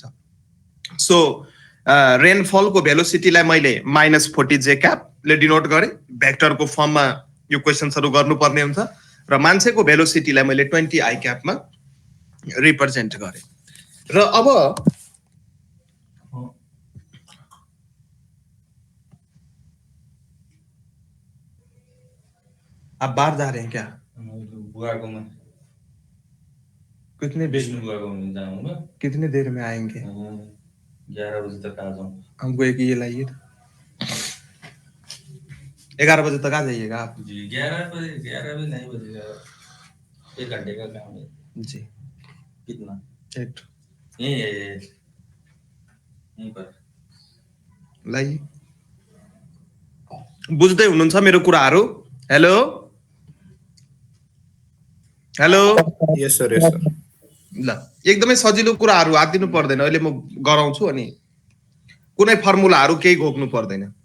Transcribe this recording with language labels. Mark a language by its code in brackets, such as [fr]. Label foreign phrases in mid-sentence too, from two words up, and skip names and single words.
[ne] सो रेनफलको भेलोसिटीलाई मैले माइनस 40 जे क्यापले डिनोट गरेँ। भ्याक्टरको फर्ममा यो क्वेसन्सहरू गर्नुपर्ने हुन्छ र मान्छेको भेलोसिटीलाई मैले 20 आई क्यापमा रिप्रेजेन्ट गरेँ। [hi] र अब आप बाहर जा रहे हैं क्या? कितने देर में आएंगे? 11 बजे तक आ जाऊँ। हमको एक ये लाइए, 11 बजे तक आ जाइएगा आप जी। 11 बजे नहीं बजेगा, 1 घंटे का काम है जी। कितना? एक यहीं पर लाइए। [ne] बुझ्दै हुनुहुन्छ मेरो कुराहरू? [en] hello hello, yes sir, yes sir. [ne] ल एकदमै सजिलो कुराहरू हात दिनु पर्दैन। अहिले म गराउँछु अनि कुनै फर्मुलाहरू केही घोक्नु पर्दैन।